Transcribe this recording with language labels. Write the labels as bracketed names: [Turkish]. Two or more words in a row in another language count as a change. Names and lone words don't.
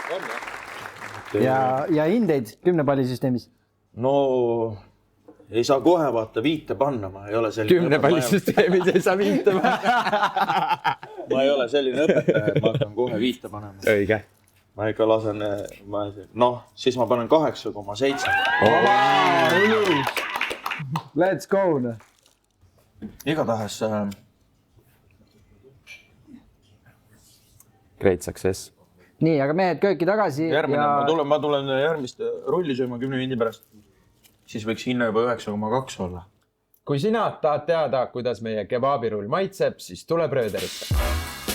[Estonian] Ja hindeid 10-pallisüsteemis. No ei saa kohe vaata viite panna, ma ei ole selline 10-pallisüsteemis ei saa viite panna. Ma ei ole selline õpetaja, et ma hakkan kohe viite panema. Õige. Ma ikka lasen, siis ma panen 8,7. [English] Let's go! [Estonian] Igatahes [English] Great success. [Estonian] Nii, aga mehed kööki tagasi. Järgmine, ma tulen järgmist rulli sööma 10 mindi pärast. Siis võiks hinna juba 9,2 olla. Kui sina tahad teada, kuidas meie kebabirull maitseb, siis tule Bröderisse.